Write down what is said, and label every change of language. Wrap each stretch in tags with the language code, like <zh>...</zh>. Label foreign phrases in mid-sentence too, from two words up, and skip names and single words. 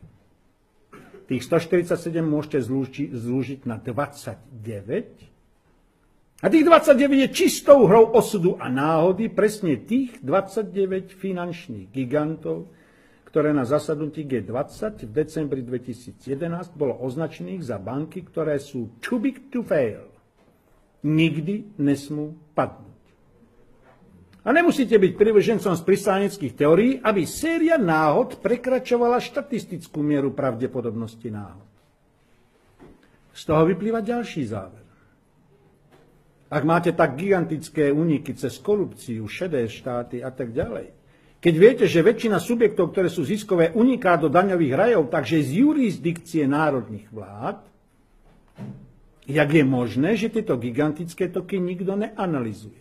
<sk>Tých 147 môžete zlúžiť na 29. A tých 29 je čistou hrou osudu a náhody, presne tých 29 finančných gigantov, ktoré na zasadnutí G20 v decembri 2011 bolo označených za banky, ktoré sú</sk> <en>too big to fail.</en> <sk>Nikdy nesmú padnúť. A nemusíte byť privržencom z pristáneckých teórií, aby séria náhod prekračovala štatistickú mieru pravdepodobnosti náhod. Z toho vyplýva ďalší záver. Ak máte tak gigantické úniky cez korupciu, šedé štáty a tak ďalej, keď viete, že väčšina subjektov, ktoré sú ziskové, uniká do daňových rajov, takže z jurisdikcie národných vlád, jak je možné, že tieto gigantické toky nikto neanalizuje?</sk>